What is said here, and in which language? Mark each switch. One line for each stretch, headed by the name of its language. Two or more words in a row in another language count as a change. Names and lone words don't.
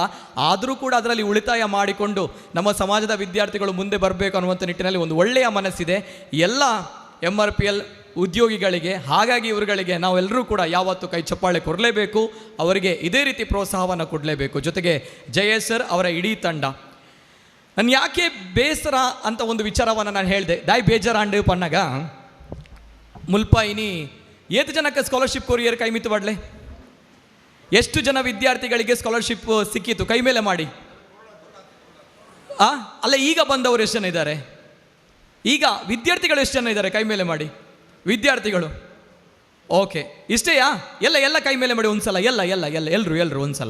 Kannada: ಆದರೂ ಕೂಡ ಅದರಲ್ಲಿ ಉಳಿತಾಯ ಮಾಡಿಕೊಂಡು ನಮ್ಮ ಸಮಾಜದ ವಿದ್ಯಾರ್ಥಿಗಳು ಮುಂದೆ ಬರಬೇಕು ಅನ್ನುವಂಥ ನಿಟ್ಟಿನಲ್ಲಿ ಒಂದು ಒಳ್ಳೆಯ ಮನಸ್ಸಿದೆ ಎಲ್ಲ MRPL ಉದ್ಯೋಗಿಗಳಿಗೆ. ಹಾಗಾಗಿ ಇವರುಗಳಿಗೆ ನಾವೆಲ್ಲರೂ ಕೂಡ ಯಾವತ್ತೂ ಕೈ ಚಪ್ಪಾಳೆ ಕೊಡಲೇಬೇಕು, ಅವರಿಗೆ ಇದೇ ರೀತಿ ಪ್ರೋತ್ಸಾಹವನ್ನು ಕೊಡಲೇಬೇಕು. ಜೊತೆಗೆ ಜಯೇಶ್ ಸರ್, ಅವರ ಇಡೀ ತಂಡ. ನಾನು ಯಾಕೆ ಬೇಸರ ಅಂತ ಒಂದು ವಿಚಾರವನ್ನು ನಾನು ಹೇಳಿದೆ.
Tulu: ದಾಯ್ ಬೇಜಾರಾಂಡು ಪಣ್ಣಗ ಮುಲ್ಪ ಇನಿ ಏತು ಜನಕ್ಕೆ ಸ್ಕಾಲರ್ಶಿಪ್ ಕೊರಿಯರ್ ಕೈ ಮಿತ್ತು ಬಡ್ಲೆ?
Kannada: ಎಷ್ಟು ಜನ ವಿದ್ಯಾರ್ಥಿಗಳಿಗೆ ಸ್ಕಾಲರ್ಶಿಪ್ ಸಿಕ್ಕಿತು? ಕೈ ಮೇಲೆ ಮಾಡಿ. ಅಲ್ಲ, ಈಗ ಬಂದವರು ಎಷ್ಟು ಜನ ಇದ್ದಾರೆ? ಈಗ ವಿದ್ಯಾರ್ಥಿಗಳು ಎಷ್ಟು ಜನ ಇದ್ದಾರೆ? ಕೈ ಮೇಲೆ ಮಾಡಿ. ವಿದ್ಯಾರ್ಥಿಗಳು ಓಕೆ, ಇಷ್ಟೇಯಾ? ಎಲ್ಲ ಕೈ ಮೇಲೆ ಮಾಡಿ ಒಂದ್ಸಲ. ಎಲ್ಲರೂ ಒಂದ್ಸಲ.